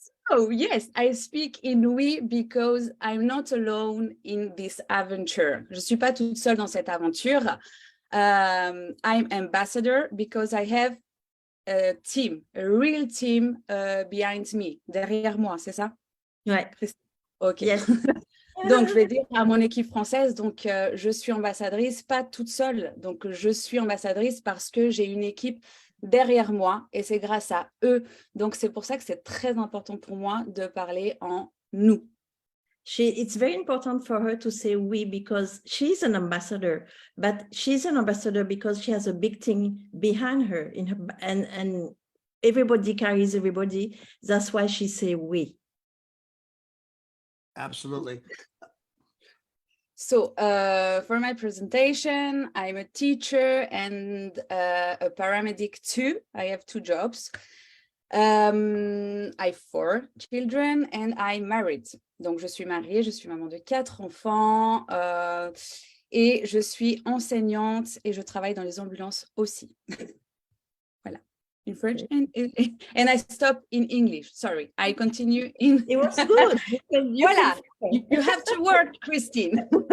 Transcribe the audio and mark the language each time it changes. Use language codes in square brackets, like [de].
[en] Oh, yes, I speak in we because I'm not alone in this adventure. [fr] Je ne suis pas toute seule dans cette aventure. [en] I'm ambassador because I have a team, a real team behind me, [fr] derrière moi, c'est ça? Ouais. [en] Ok. Yes. [fr] Donc, je vais dire à mon équipe française, donc je suis ambassadrice, pas toute seule. Donc, je suis ambassadrice parce que j'ai une équipe derrière moi et c'est grâce à eux. Donc, c'est pour ça que c'est très important pour moi de parler en nous. [en] It's very important for her to say we because she's an ambassador, but she's an ambassador because she has a big thing behind her and everybody carries everybody. That's why she say we. Absolutely. So for my presentation, I'm a teacher and a paramedic too. I have 2 jobs. I have 4 children and I'm married. Donc, je suis mariée, je suis maman de 4 enfants et je suis enseignante et je travaille dans les ambulances aussi. [fr] Voilà. [en] In French and I stop in English. Sorry, I continue in. It was good. Voilà, you have to work, Christine.